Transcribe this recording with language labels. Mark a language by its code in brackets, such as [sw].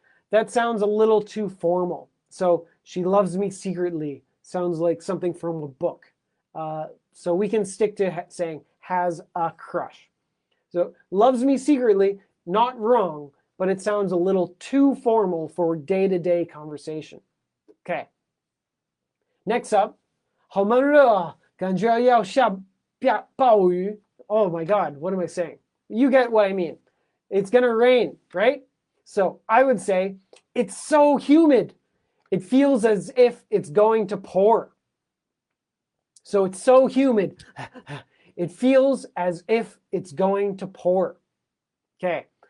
[en] That sounds a little too formal. So she loves me secretly sounds like something from a book. So we can stick to saying has a crush. So loves me secretly, not wrong, but it sounds a little too formal for day-to-day conversation. Okay. Next up, [zh] 好闷热啊，感觉要下暴雨. [en] Oh my God, what am I saying? You get what I mean. It's going to rain, right? So I would say, it's so humid. It feels as if it's going to pour. So it's so humid. It feels as if it's going to pour. Okay.